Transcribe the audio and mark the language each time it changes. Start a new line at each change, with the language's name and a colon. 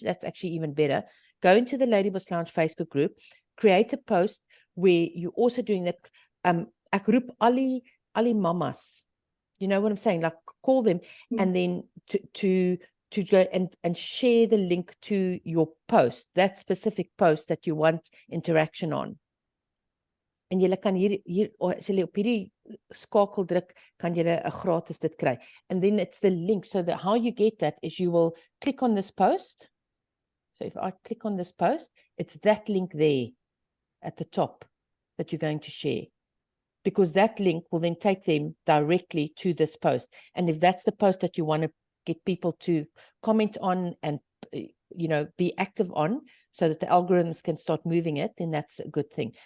English: That's actually even better. Go into the Ladyboss Lounge Facebook group, create a post where you're also doing that.
Afrikaans: Ek roep al die mamas
English: You know what I'm saying? Like call them and then to go and share the link to your post, that specific post that you want interaction on.
Afrikaans: En julle kan hier as julle op hierdie skakel druk, kan julle 'n gratis dit kry.
English: And then it's the link. So that how you get that is you will click on this post. So if I click on this post, it's that link there at the top that you're going to share. Because that link will then take them directly to this post. And if that's the post that you want to get people to comment on and, you know, be active on so that the algorithms can start moving it, then that's a good thing.